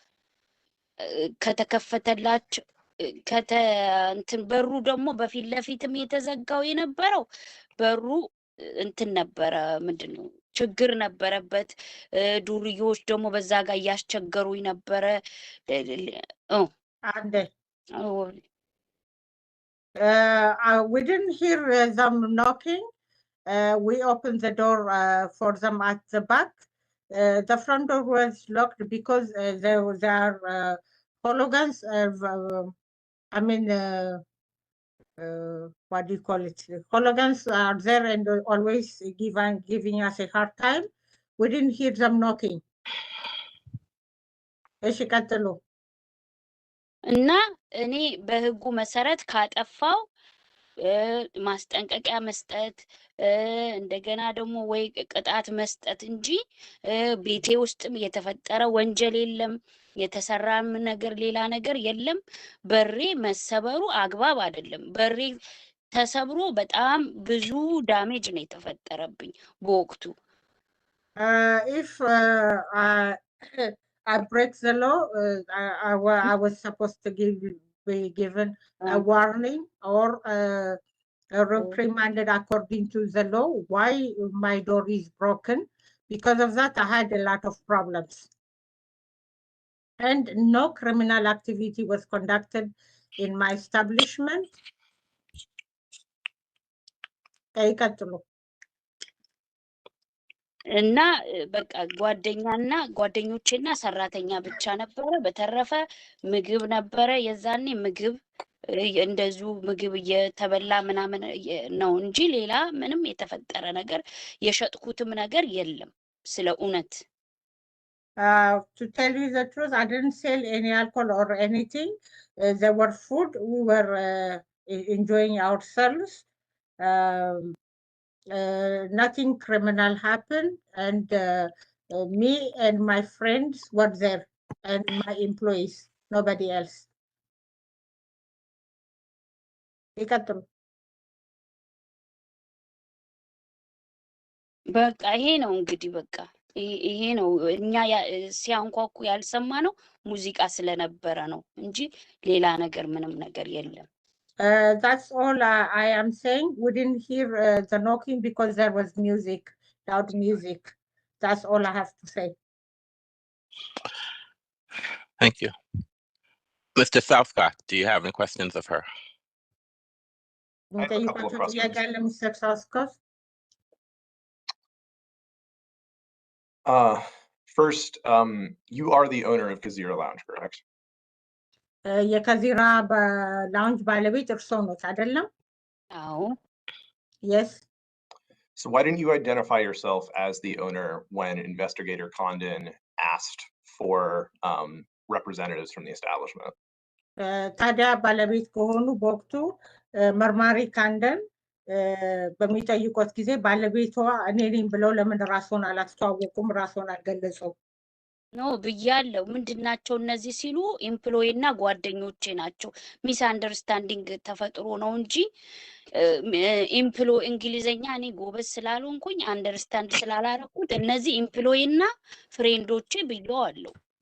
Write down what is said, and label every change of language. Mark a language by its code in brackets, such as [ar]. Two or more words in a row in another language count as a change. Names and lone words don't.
[am] ከተከፈተላቸው እንትን በሩ ደግሞ በፊት ለፊትም የተዘጋው የነበረው በሩ እንትን ነበረ፣ ምንድን ነው ችግር ነበረበት። ዱርዬዎች ደግሞ በዛ ጋር እያስቸገሩኝ ነበረ። [en] አንዴ we didn't hear them knocking. We opened the door for them at the back. The front door was locked because there are hooligans. What do you call it? Hooligans are there and always giving us a hard time. We didn't hear them knocking. [am] እሺ ቀጥሉ። እና እኔ በህጉ መሰረት ካጠፋው ማስጠንቀቂያ መስጠት እንደገና ደግሞ ወይ ቅጣት መስጠት እንጂ ቤቴ ውስጥም የተፈጠረ ወንጀል የለም፣ የተሰራም ነገር ሌላ ነገር የለም። በሬ መሰበሩ አግባብ አይደለም። በሬ ተሰብሮ በጣም ብዙ ዳሜጅ ነው የተፈጠረብኝ በወቅቱ። [en] If I break the law, I was supposed to be given a warning or reprimanded according to the law. Why my door is broken? Because of that, I had a lot of problems. And no criminal activity was conducted in my establishment. [am] እና በቃ ጓደኞቼና ሰራተኛ ብቻ ነበረ። በተረፈ ምግብ ነበረ። የዛኔ ምግብ እንደዚሁ ምግብ እየተበላ ምናምን ነው እንጂ ሌላ ምንም የተፈጠረ ነገር የሸጥኩትም ነገር የለም። ስለ እውነት [en] to tell you the truth, I didn't sell any alcohol or anything. There were food. We were enjoying ourselves. Nothing criminal happened, and me and my friends were there, and my employees, nobody else. [am] በቃ ይሄ ነው እንግዲህ በቃ ይሄ ነው። እኛ ሲያንኳኩ ያልሰማ ነው ሙዚቃ ስለነበረ ነው እንጂ ሌላ ነገር ምንም ነገር የለም። [en] That's all I am saying. We didn't hear the knocking because there was music, loud music. That's all I have to say. Thank you. Mr. Southcott, do you have any questions of her? I have a couple of questions. Mr. Southcott. First, you are the owner of Kazira Lounge, correct? [am] የከዚራ ላውንጅ ባለቤት እርስዎ ኖት አይደለም? አዎ። [en] Yes. So why didn't you identify yourself as the owner when Investigator Condon asked for representatives from the establishment? [am] ታዲያ ባለቤት ከሆኑ በወቅቱ መርማሪ ካንደን በሚጠይቁት ጊዜ ባለቤቷ እኔ ነኝ ብለው ለምን ራስዎን አላስተዋወቁም? ራስዎን አልገለጹም? ኖ ብያለሁ። ምንድናቸው እነዚህ ሲሉ ኤምፕሎይ እና ጓደኞቼ ናቸው። [en] miss understanding [am] ተፈጥሮ ነው እንጂ እንግሊዘኛ እኔ ጎበዝ ስላልሆንኩኝ አንደርስታንድ ስላላረኩት እነዚህ ኤምፕሎይ እና ፍሬንዶቼ ብየዋለሁ።